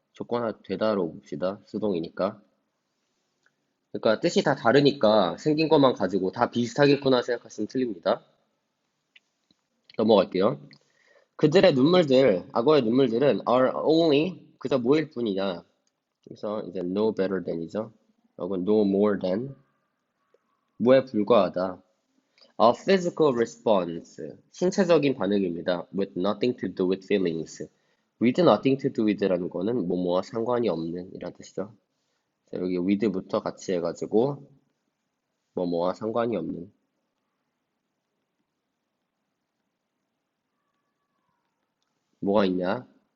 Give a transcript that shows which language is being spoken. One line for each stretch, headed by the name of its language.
Korean: 조건화 되다로 봅시다. 수동이니까. 그러니까 뜻이 다 다르니까 생긴 것만 가지고 다 비슷하겠구나 생각하시면 틀립니다. 넘어갈게요. 그들의 눈물들, 악어의 눈물들은
English: are only
Korean: 그저 뭐일 뿐이냐. 그래서 이제
English: no better than
Korean: 이죠. 혹은
English: no more than
Korean: 뭐에 불과하다.
English: A physical response
Korean: 신체적인 반응입니다.
English: With nothing to do with feelings.
Korean: With nothing to do with라는 거는 뭐뭐와 상관이 없는 이란 뜻이죠. 자, 여기 with부터 같이 해가지고 뭐뭐와 상관이 없는 뭐가 있냐?